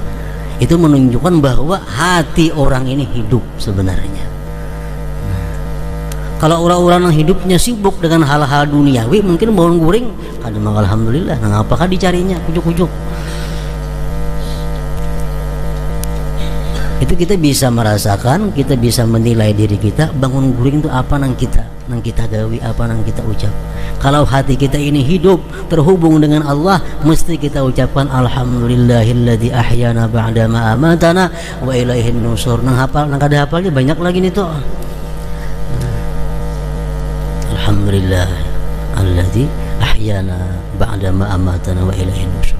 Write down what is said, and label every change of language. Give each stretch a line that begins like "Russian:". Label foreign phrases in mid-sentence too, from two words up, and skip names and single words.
Indonesian: Itu menunjukkan bahwa hati orang ini hidup sebenarnya. Kalau orang-orang yang hidupnya sibuk dengan hal-hal duniawi, mungkin bangun guring kadang Alhamdulillah, nah apakah dicarinya ujuk-ujuk?
Banjar: Itu kita bisa merasakan, kita bisa menilai diri kita, bangun guring itu apa nang kita gawi, apa nang kita ucap.
Indonesian: Kalau hati kita ini hidup terhubung dengan Allah, mesti kita ucapkan
Arabic: الحمد لله الذي أحيانا بعد ما أماتنا وإليه النشور.
Banjar: Nang hafal, nang kada hafalnya banyak lagi nih tuh.
Arabic: الحمد لله الذي أحيانا بعد ما أماتنا وإليه النشور.